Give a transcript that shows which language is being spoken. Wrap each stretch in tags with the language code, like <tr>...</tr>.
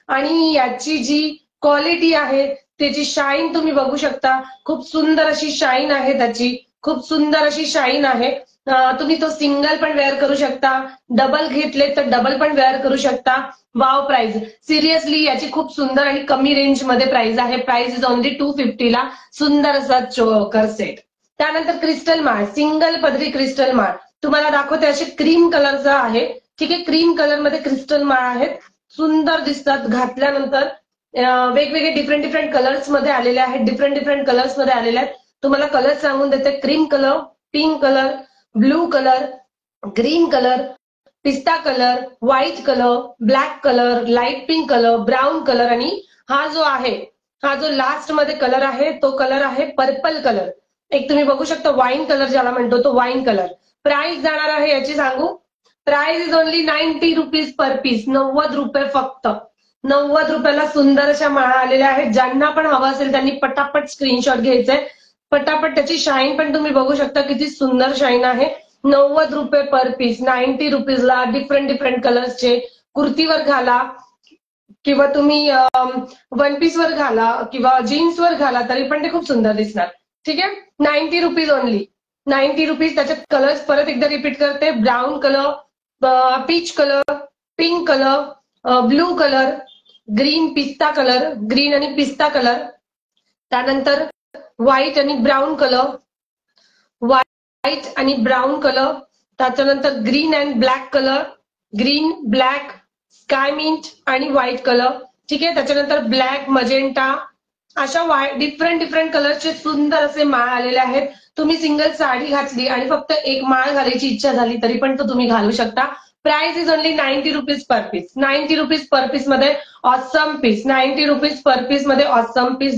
<mr>आणि याची जी क्वालिटी आहे त्याची शाईन तुम्ही बघू शकता, खूप सुंदर अशी शाईन आहे त्याची, खूप सुंदर अशी शाईन आहे। तुम्ही तो सिंगल पण वेअर करू शकता, डबल घेतले तर डबल पण वेअर करू शकता। वाव प्राइस, सिरियसली याची खूप सुंदर आणि कमी रेंज मध्ये प्राइस आहे।</mr> <en>price is only</en> <mr>250 ला सुंदर असा चोकर सेट। त्यानंतर क्रिस्टल माळ, सिंगल पदरी क्रिस्टल माळ तुम्हाला दाखवते, असे क्रीम कलरचा आहे। ठीक आहे, क्रीम कलर मध्ये क्रिस्टल माळ आहेत, सुंदर दिसतात घातल्यानंतर। वेगवेगळे डिफरंट कलर्स मध्ये आलेले आहेत, डिफरंट कलर्स मध्ये आलेले आहेत। तुम्हाला कलर सांगून देते, cream colour, pink colour, blue colour, green colour, पिस्ता colour, white colour, black colour, light pink colour, brown colour आणि हा जो लास्ट मध्ये कलर आहे तो कलर आहे पर्पल कलर. एक तुम्ही बघू शकता वाईन कलर ज्याला म्हणतो तो वाईन कलर. प्राइस जाणार आहे याची सांगू.</mr> <en>Price is only 90 rupees per piece.</en> <mr>90 रुपये फक्त. 90 रुपयाला सुंदर अशा माळा आलेल्या आहेत. ज्यांना पण हवं असेल त्यांनी पटापट स्क्रीनशॉट घ्यायचंय. पटापट त्याची शाईन पण तुम्ही बघू शकता किती सुंदर शाईन आहे. 90 रुपये पर पीस. 90 रुपीजला डिफरंट कलर्सचे कुर्तीवर घाला किंवा तुम्ही वन पीसवर घाला किंवा जीन्सवर घाला तरी पण ते खूप सुंदर दिसणार. ठीक आहे. 90 रुपीज ओनली. 90 रुपीज. त्याच्यात कलर्स परत एकदा रिपीट करते. Brown colour, peach colour, pink colour, blue colour, green पिस्ता कलर, ग्रीन आणि पिस्ता कलर, त्यानंतर व्हाईट आणि ब्राऊन कलर, व्हाईट आणि ब्राऊन कलर, त्याच्यानंतर green and black colour, green, black, sky minute आणि व्हाईट कलर. ठीक आहे. त्याच्यानंतर ब्लॅक, मजेंटा, अशा डिफरंट कलरचे सुंदर असे माळ आलेले आहेत. तुम्ही सिंगल साडी घातली आणि फक्त एक माळ घालायची इच्छा झाली तरी पण तो तुम्ही घालू शकता.</mr> <en>Price is only 90 rupees per piece. 90 rupees per piece मध्ये awesome piece. 90 rupees per piece मध्ये awesome piece.</en>